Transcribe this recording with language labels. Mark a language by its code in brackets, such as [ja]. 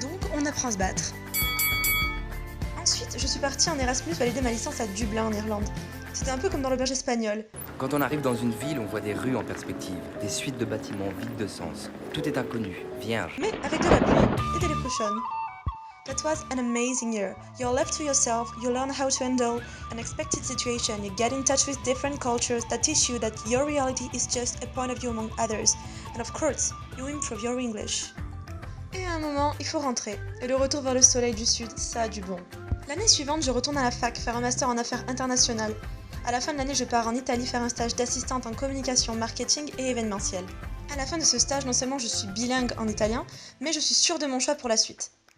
[fr] Donc, on apprend à se battre. Ensuite, je suis partie en Erasmus valider ma licence à Dublin en Irlande. C'était un peu comme dans l'auberge espagnole. Quand on arrive dans une ville, on voit des rues en perspective, des suites de bâtiments vides de sens. Tout est inconnu, vierge. Mais avec de la pluie et des leprechauns. [en] That was an amazing year. You're left to yourself, you learn how to handle an unexpected situation, you get in touch with different cultures that teach you that your reality is just a point of view among others. And of course, you improve your English. [fr] Et à un moment, il faut rentrer. Et le retour vers le soleil du sud, ça a du bon. L'année suivante, je retourne à la fac faire un master en affaires internationales. À la fin de l'année, je pars en Italie faire un stage d'assistante en communication, marketing et événementiel. À la fin de ce stage, non seulement je suis bilingue en italien, mais je suis sûre de mon choix pour la suite.